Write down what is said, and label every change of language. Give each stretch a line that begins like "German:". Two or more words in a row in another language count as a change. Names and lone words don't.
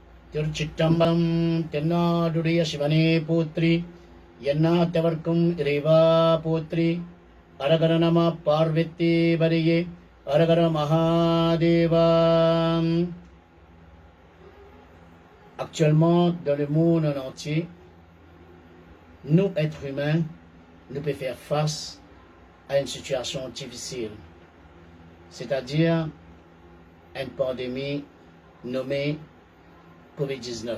Tamil: திருச்சிற்றம்பலம் தென்னாடுடைய சிவனே போற்றி, எந்நாட்டவர்க்கும் இறைவா போற்றி. அரகர நம பார்வதி பரியே, அரகர மகாதேவா.
French: Actuellement, dans le monde en entier, nous, êtres humains, nous pouvons faire face à une situation difficile, c'est-à-dire une pandémie nommée COVID-19.